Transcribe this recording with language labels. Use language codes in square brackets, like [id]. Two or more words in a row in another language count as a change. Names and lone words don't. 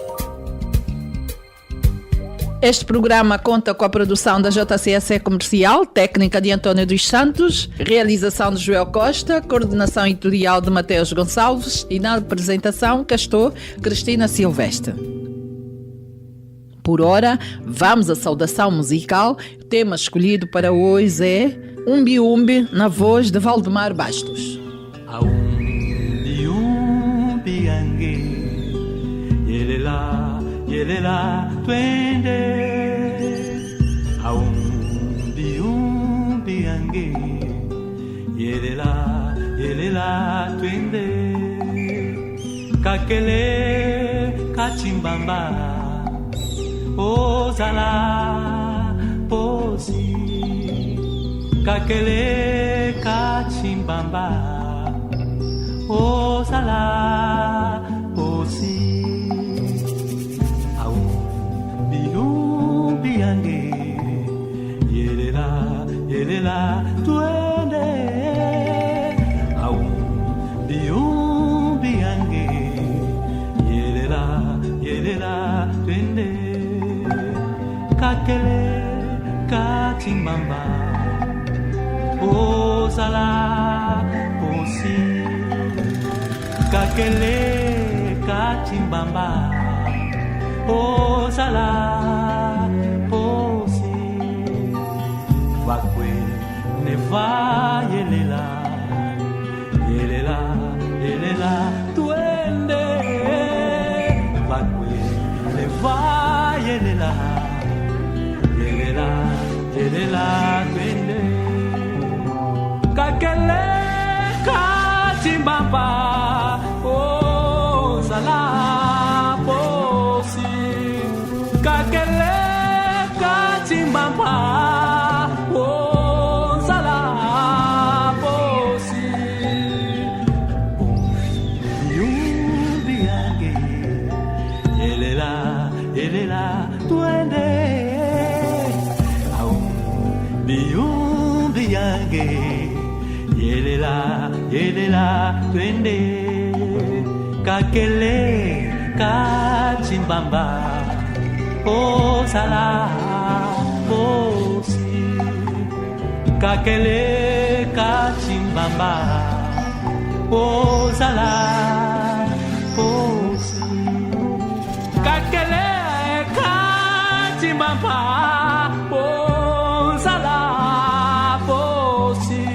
[pt] Este programa conta com a produção da JCSE Comercial, técnica de António dos Santos, realização de Joel Costa, coordenação editorial de Mateus Gonçalves e na apresentação cá estou, Cristina Silvestre. Por ora, vamos à saudação musical. O tema escolhido para hoje é Umbi Umbi, na voz de Valdemar Bastos. [kmb] Umbi Umbi Angue, yelela, yelela, twende. Umbi Umbi Angue, yelela, yelela, twende. Kakele, kachimbamba, ozala, posi. Kakele, kachimbamba, ozala, posi. Biange, yelela, yelela, twende. Biange, yelela, yelela, twende. Kakele, katimbamba, ozala, posi. Kakele, katimbamba, ozala, posi. Vakwe neva yelela, yelela, yelela, twende. Vakwe neva yelela, yelela, yelela, twende. Kakele katimbamba, ozala, posi. Kakele katimbamba, ozala, posi. Umbi Ange, yelela, yelela, twende. Umbi Ange, yelela, yelela, twende. Kakele katimbamba, ozala, posi. Kakele katimbamba, ozala, posi. Kakele katimbamba, ozala, posi.